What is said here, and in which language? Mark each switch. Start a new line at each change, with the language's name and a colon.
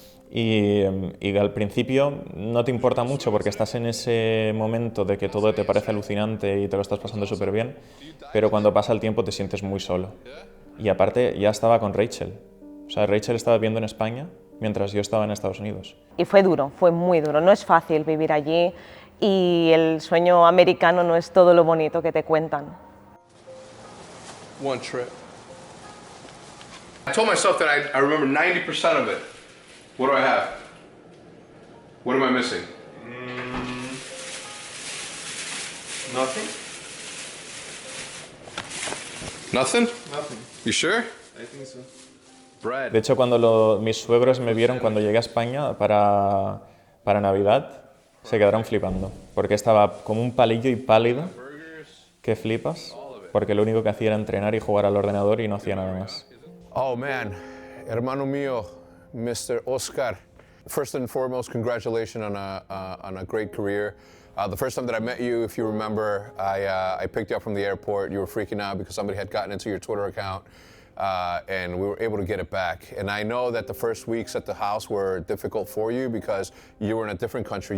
Spanish: Y al principio no te importa mucho porque estás en ese momento de que todo te parece alucinante y te lo estás pasando súper bien, pero cuando pasa el tiempo te sientes muy solo. Y aparte ya estaba con Rachel. O sea, Rachel estaba viviendo en España mientras yo estaba en Estados Unidos. Y fue duro, fue muy duro. No es fácil vivir allí y el sueño americano no es todo lo bonito que te cuentan.
English: One trip. I told myself that I remember 90% of it. What do I have? What am I missing? Nothing? Nothing? Nothing. You sure? I think so. Bread.
Spanish: De hecho, cuando mis suegros me vieron cuando llegué a España para Navidad, se quedaron flipando, porque estaba como un palillo y pálido, que flipas, porque lo único que hacía era entrenar y jugar al ordenador y no hacía nada más.
English: Oh man,
Spanish: hermano mío,
English: Mr. Oscar. First and foremost, congratulations on a great career. The first time that I met you, if you remember, I picked you up from the airport. You were freaking out because somebody had gotten into your Twitter account, and we were able to get it back. And I know that the first weeks at the house were difficult for you because you were in a different country.